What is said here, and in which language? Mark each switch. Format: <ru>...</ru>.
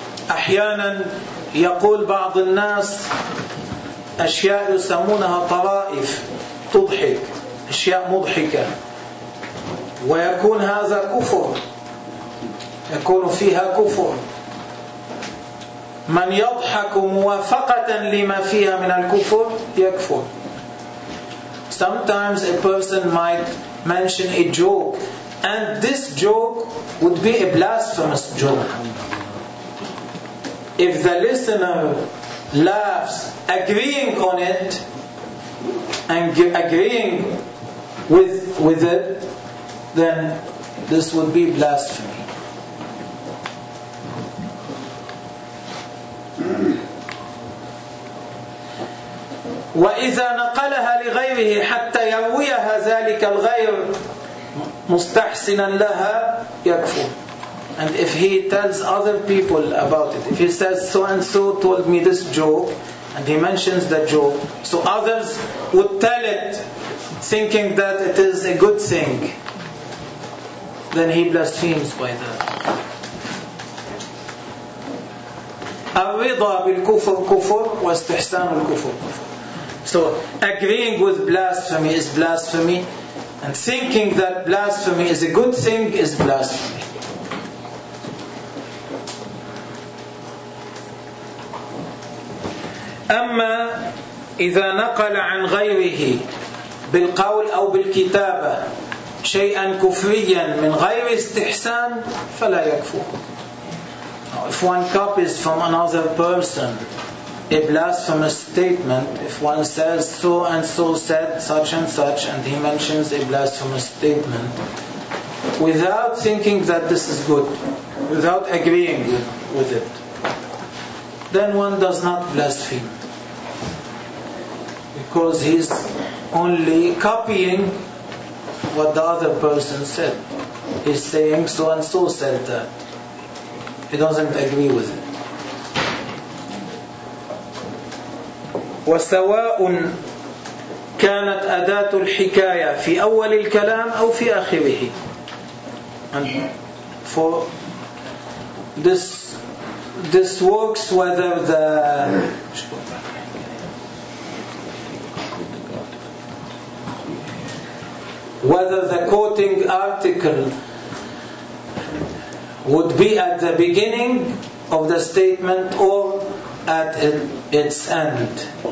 <ar>أحيانا يقول بعض الناس أشياء يسمونها طرائف تضحك, أشياء مضحكة, ويكون هذا كفر, يكون فيها كفر. من يضحك موافقة لما فيها من الكفر يكفر.</ar> <en>Sometimes a person might mention a joke and this joke would be a blasphemous joke. If the listener laughs agreeing on it and agreeing with it, then this would be blasphemy.</en> <ar>وإذا نقلها لغيره حتى يرويها ذلك الغير مستحسنا لها يكفر.</ar> <en>And if he tells other people about it, if he says so and so told me this joke, and he mentions the joke, so others would tell it, thinking that it is a good thing, then he blasphemes by that.</en> <ar>الرضا بالكفر كفر واستحسان الكفر كفر.</ar> <en>So agreeing with blasphemy is blasphemy, and thinking that blasphemy is a good thing is blasphemy.</en> <ar>أما إذا نقل عن غيره بالقول أو بالكتابة شيئا كفريا من غير استحسان فلا يكفر.</ar> <en>If one copies from another person a blasphemous statement, if one says so and so said such and such, and he mentions a blasphemous statement without thinking that this is good, without agreeing with it, then one does not blaspheme, because he's only copying what the other person said. He's saying so and so said that. He doesn't agree with it.</en> <ar>وسواء كانت أداة الحكاية في أول الكلام أو في آخره.</ar> <en>And for this works whether the quoting article would be at the beginning of the statement or at its end.</en>